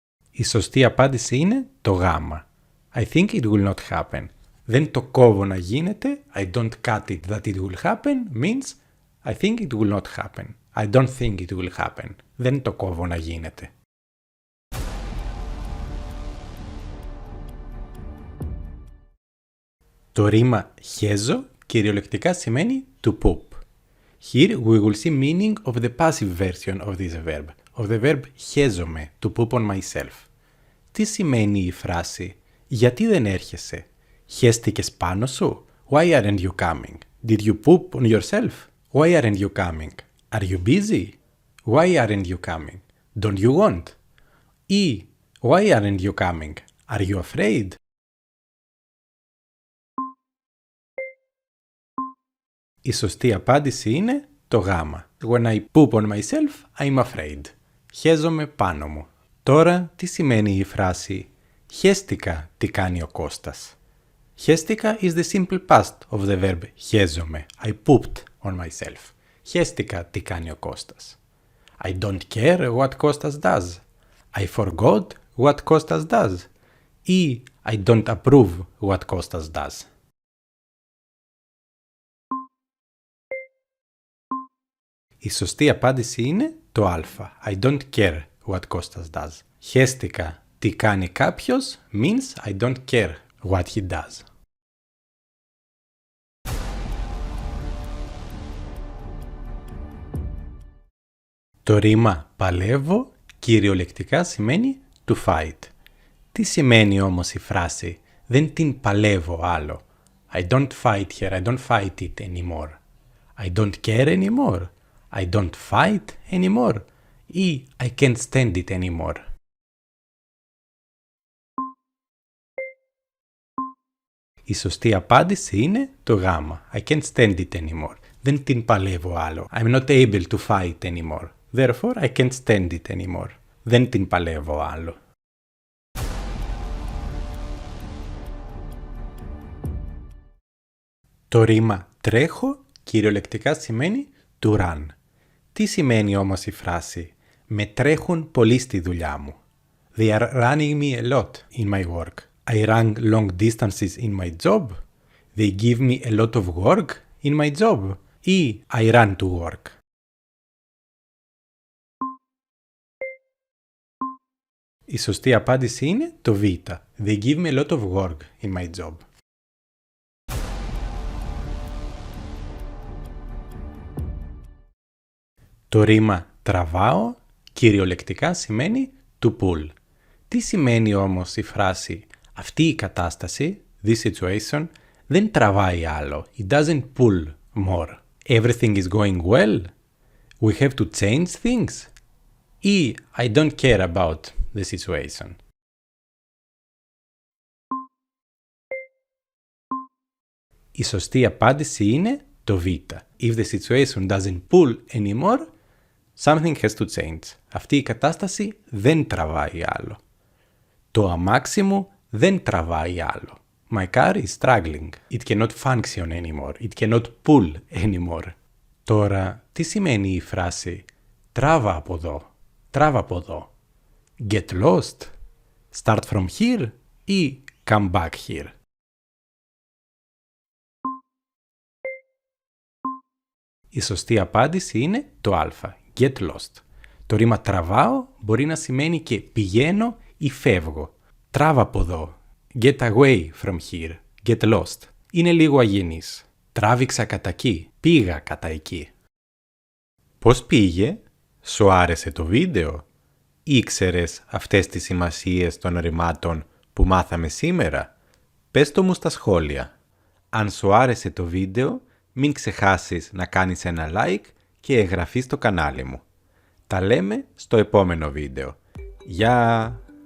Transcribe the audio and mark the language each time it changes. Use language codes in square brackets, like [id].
[el] Η σωστή απάντηση είναι το γάμα. [en] I think it will not happen. [el] Δεν το κόβω να γίνεται. [en] I don't cut it that it will happen means I think it will not happen. I don't think it will happen. [el] Δεν το κόβω να γίνεται. Το ρήμα χέζω κυριολεκτικά σημαίνει to poop. [en] Here we will see meaning of the passive version of this verb. Of the verb χέζομαι, to poop on myself. [el] Τι σημαίνει η φράση γιατί δεν έρχεσαι? Χέστηκες πάνω σου? [en] Why aren't you coming? Did you poop on yourself? Why aren't you coming? Are you busy? Why aren't you coming? Don't you want? Ή why aren't you coming? Are you afraid? [el] Η σωστή απάντηση είναι το γάμα. [en] When I poop on myself, I'm afraid. [el] Χέζομαι πάνω μου. Τώρα, τι σημαίνει η φράση «χέστηκα τι κάνει ο Κώστας». [en] Χέστηκα is the simple past of the verb χέζομαι. I pooped on myself. [el] Χέστηκα τι κάνει ο Κώστας. [en] I don't care what Κώστας does. I forgot what Κώστας does. Ή I don't approve what Κώστας does. [el] Η σωστή απάντηση είναι το α. [en] I don't care what Κώστας does. [el] Χέστηκα τι κάνει κάποιος [en] means I don't care what he does. [el] Το ρήμα παλεύω κυριολεκτικά σημαίνει to fight. Τι σημαίνει όμως η φράση δεν την παλεύω άλλο. [en] I don't fight here, I don't fight it anymore. I don't care anymore. I don't fight anymore. Ή I can't stand it anymore. [el] Η σωστή απάντηση είναι το γάμα. [en] I can't stand it anymore. [el] Δεν την παλεύω άλλο. [en] I'm not able to fight anymore. Therefore, I can't stand it anymore. [el] Δεν την παλεύω άλλο. Το ρήμα τρέχω κυριολεκτικά σημαίνει to run. Τι σημαίνει όμως η φράση «με τρέχουν πολύ στη δουλειά μου». [en] They are running me a lot in my work. I run long distances in my job. They give me a lot of work in my job. Ή I run to work. [el] Η σωστή απάντηση είναι το β. [en] They give me a lot of work in my job. [el] Το ρήμα τραβάω κυριολεκτικά σημαίνει to pull. Τι σημαίνει όμως η φράση αυτή η κατάσταση, [en] this situation, [el] δεν τραβάει άλλο. [en] It doesn't pull more. Everything is going well. We have to change things. Ή I don't care about the situation. Η σωστή απάντηση είναι το β. If the situation doesn't pull anymore, something has to change. [el] Αυτή η κατάσταση δεν τραβάει άλλο. Το αμάξι μου δεν τραβάει άλλο. [en] My car is struggling. It cannot function anymore. It cannot pull anymore. [el] Τώρα, τι σημαίνει η φράση «τράβα από εδώ», «τράβα από εδώ». [en] Get lost, start from here ή come back here. [el] Η σωστή απάντηση είναι το α, [en] get lost. [el] Το ρήμα τραβάω μπορεί να σημαίνει και πηγαίνω ή φεύγω. Τράβα από εδώ, [en] get away from here, get lost. [el] Είναι λίγο αγενής. Τράβηξα κατά εκεί, πήγα κατά εκεί. Πώς πήγε? Σου άρεσε το βίντεο? Ήξερες αυτές τις σημασίες των ρημάτων που μάθαμε σήμερα? Πες το μου στα σχόλια. Αν σου άρεσε το βίντεο, μην ξεχάσεις να κάνεις ένα like και εγγραφή στο κανάλι μου. Τα λέμε στο επόμενο βίντεο. Γεια!